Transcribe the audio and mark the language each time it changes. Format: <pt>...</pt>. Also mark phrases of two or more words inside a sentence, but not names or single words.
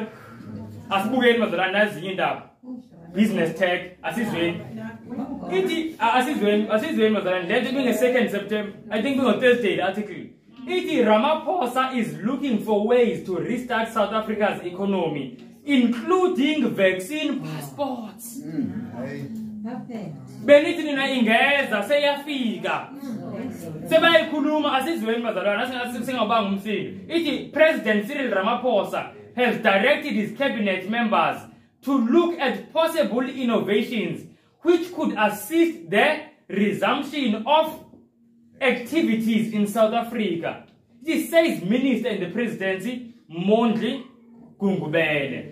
<nd>Asibukeni bazalwane nazinye indaba. Business tech asizweni. Asizweni mazalwane le nto binge-2 September.</nd> <en>I think bingo Thursday the article. Ramaphosa is looking for ways to restart South Africa's economy, including vaccine passports.</en> <nd>Benithi nina ingeza seyafika. Sebayikhuluma asizweni bazalwane singabanga umsindo.</nd> <en>President Cyril Ramaphosa has directed his cabinet members to look at possible innovations which could assist the resumption of activities in South Africa. This says Minister in the Presidency, Mondli Gungubele.</en>